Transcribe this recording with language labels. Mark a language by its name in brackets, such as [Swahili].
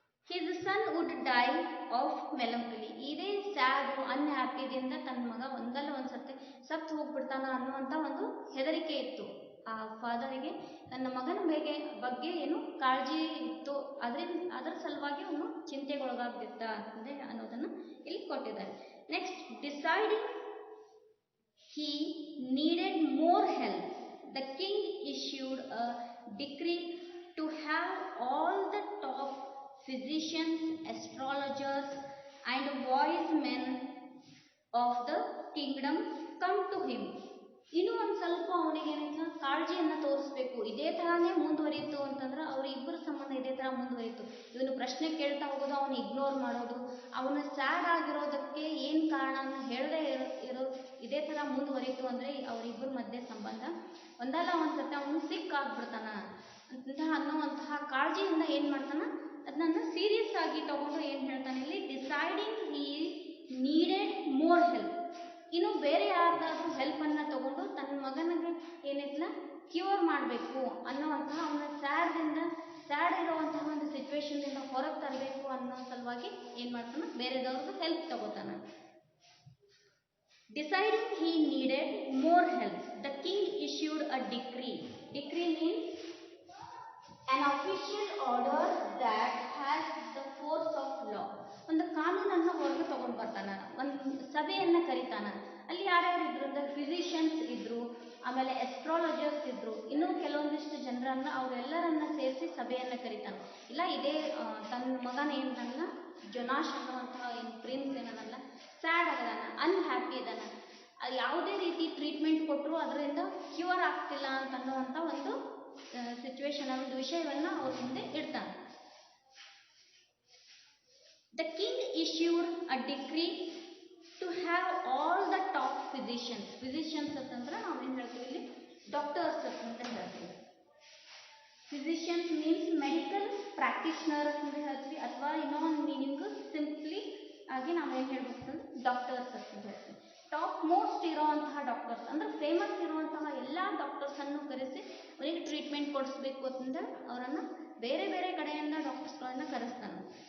[English] His son would die of melancholy. [Kannada] ಇದೇ sad ಅನ್ಹ್ಯಾಪಿದಿಂದ ತನ್ನ ಮಗ ಒಂದಲ್ಲ ಒಂದ್ಸತಿ ಸತ್ತು ಹೋಗ್ಬಿಡ್ತಾನ ಅನ್ನುವಂಥ ಒಂದು ಹೆದರಿಕೆ ಇತ್ತು ಆ ಫಾದರಿಗೆ. ತನ್ನ ಮಗನ ಬಗ್ಗೆ ಏನು ಕಾಳಜಿ ಇತ್ತು, ಅದರ ಸಲುವಾಗಿ ಅವನು ಚಿಂತೆಗೊಳಗಾಗ್ಬಿಟ್ಟ ಅಂತಂದೇ ಅನ್ನೋದನ್ನು ಇಲ್ಲಿ ಕೊಟ್ಟಿದ್ದಾರೆ. [English] Next, deciding he needed more help, the king issued a decree to have all the top physicians, astrologers and wise men of the kingdom come to him. [Kannada] ಇನ್ನೂ ಒಂದು ಸ್ವಲ್ಪ ಅವನಿಗೆ ಏನಿಲ್ಲ ಕಾಳಜಿಯನ್ನು ತೋರಿಸ್ಬೇಕು. ಇದೇ ಥರನೇ ಮುಂದುವರಿಯಿತು ಅಂತಂದ್ರೆ ಅವರಿಬ್ಬರ ಸಂಬಂಧ ಇದೇ ಥರ ಮುಂದುವರಿಯಿತು. ಇವನು ಪ್ರಶ್ನೆ ಕೇಳ್ತಾ ಹೋಗೋದು, ಅವನು ಇಗ್ನೋರ್ ಮಾಡೋದು, ಅವನು ಸ್ಯಾಡ್ ಆಗಿರೋದಕ್ಕೆ ಏನು ಕಾರಣ ಅಂತ ಹೇಳದೇ ಇದೇ ಥರ ಮುಂದುವರಿಯಿತು ಅಂದರೆ ಅವರಿಬ್ಬರ ಮಧ್ಯೆ ಸಂಬಂಧ ಒಂದಲ್ಲ ಒಂದು ಸತಿ ಅವನು ಸಿಕ್ ಆಗಿಬಿಡ್ತಾನ ಅಂತ ಅನ್ನುವಂತಹ ಕಾಳಜಿಯಿಂದ ಏನು ಮಾಡ್ತಾನೆ, ಅದನ್ನ ಸೀರಿಯಸ್ ಆಗಿ ತಗೊಂಡು ಏನು ಹೇಳ್ತಾನೆ ಇಲ್ಲಿ, [English] Deciding he needed more help. [Kannada] ಇನ್ನು ಬೇರೆ ಯಾರ್ದಾದ್ರೂ ಹೆಲ್ಪನ್ನು ತಗೊಂಡು ತನ್ನ ಮಗನಿಗೆ ಏನಿಲ್ಲ ಕ್ಯೂರ್ ಮಾಡಬೇಕು ಅನ್ನೋವಂತಹ ಅವನ ಸ್ಯಾಡ್ ಇರುವಂತಹ ಒಂದು ಸಿಚುವೇಶನ್ನಿಂದ ಹೊರಗೆ ತರಬೇಕು ಅನ್ನೋ ಸಲುವಾಗಿ ಏನು ಮಾಡ್ತಾನೆ, ಬೇರೆದವ್ರದ್ದು ಹೆಲ್ಪ್ ತಗೋತಾನೆ. [English] Deciding he needed more help, the king issued a decree. Decree means an official order that has the force of law. [Kannada] ಒಂದು ಕಾನೂನನ್ನು ಹೊರಗೆ ತಗೊಂಡು ಬರ್ತಾನ, ಒಂದು ಸಭೆಯನ್ನು ಕರೀತಾನ. ಅಲ್ಲಿ ಯಾರ್ಯಾರು ಇದ್ರು ಅಂದ್ರೆ ಫಿಸಿಷಿಯನ್ಸ್ ಇದ್ರು, ಆಮೇಲೆ ಎಸ್ಟ್ರಾಲಜರ್ಸ್ ಇದ್ರು, ಇನ್ನೂ ಕೆಲವೊಂದಿಷ್ಟು ಜನರನ್ನ ಅವರೆಲ್ಲರನ್ನ ಸೇರಿಸಿ ಸಭೆಯನ್ನು ಕರೀತಾನೆ. ಇಲ್ಲ ಇದೇ ತನ್ನ ಮಗನ ಏನಲ್ಲ ಜೊನಾಶ್ ಅನ್ನುವಂತಹ ಏನು ಪ್ರಿನ್ಸ್ ಏನಲ್ಲ ಸ್ಯಾಡ್ ಆಗದಾನ, ಅನ್ಹ್ಯಾಪಿ ಇದಾನ, ಅದು ಯಾವುದೇ ರೀತಿ ಟ್ರೀಟ್ಮೆಂಟ್ ಕೊಟ್ಟರು ಅದರಿಂದ ಕ್ಯೂರ್ ಆಗ್ತಿಲ್ಲ ಅಂತ ಅನ್ನುವಂಥ ಒಂದು ಸಿಚುವೇಶನ್, ಒಂದು ವಿಷಯವನ್ನು ಅವ್ರ ಮುಂದೆ ಇಡ್ತಾನೆ. [English] The king issued a decree to have all the top physicians. [Kannada] Physicians ಅಂತಂದ್ರೆ ನಾವೇನು ಹೇಳ್ತೀವಿ ಇಲ್ಲಿ, ಡಾಕ್ಟರ್ಸ್ ಅಂತ ಹೇಳ್ತೀವಿ. ಫಿಸಿಷಿಯನ್ಸ್ ಮೀನ್ಸ್ ಮೆಡಿಕಲ್ ಪ್ರಾಕ್ಟೀಷನರ್ ಅಂತ ಹೇಳ್ತೀವಿ, ಅಥವಾ ಇನ್ನೊಂದು ಮೀನಿಂಗ್ ಸಿಂಪ್ಲಿ ಆಗಿ ನಾವೇನು ಹೇಳ್ಬೇಕು, ಡಾಕ್ಟರ್ಸ್ ಅಂತ ಹೇಳ್ತೀವಿ. ಟಾಪ್ ಮೋಸ್ಟ್ ಇರೋವಂತಹ ಡಾಕ್ಟರ್ಸ್ ಅಂದ್ರೆ ಫೇಮಸ್ ಇರುವಂತಹ ಎಲ್ಲ ಡಾಕ್ಟರ್ಸನ್ನು ಕರೆಸಿ ಅವರಿಗೆ ಟ್ರೀಟ್ಮೆಂಟ್ ಕೊಡಿಸ್ಬೇಕು ಅಂತಂದ್ರೆ ಅವರನ್ನು ಬೇರೆ ಬೇರೆ ಕಡೆಯಿಂದ ಡಾಕ್ಟರ್ಸ್ಗಳನ್ನು ಕರೆಸ್ತಾನೆ.